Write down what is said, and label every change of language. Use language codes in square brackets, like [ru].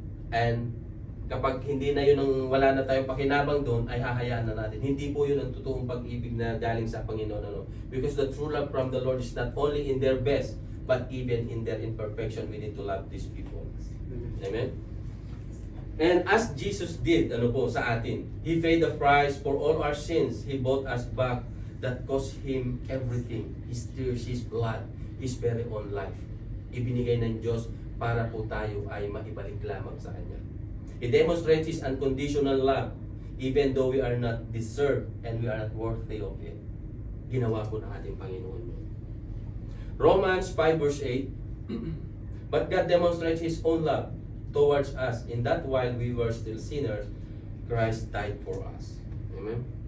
[tl] And kapag hindi na yun ang wala na tayong pakinabang doon, ay hahayaan na natin. Hindi po yun ang totoong pag-ibig na galing sa Panginoon. Ano? [en] Because the true love from the Lord is not only in their best, but even in their imperfection, we need to love these people. Amen? And as Jesus did, [tl] ano po, sa atin, [en] He paid the price for all our sins. He bought us back. That cost Him everything. His tears, His blood, His very own life. [tl] Ibinigay ng Diyos para po tayo ay maibalik lamang sa Kanya. [en] He demonstrates His unconditional love even though we are not deserved and we are not worthy of it. [tl] Ginawa po ng ating Panginoon yun. [en] Romans 5 verse 8, but God demonstrates His own love towards us in that while we were still sinners, Christ died for us. Amen?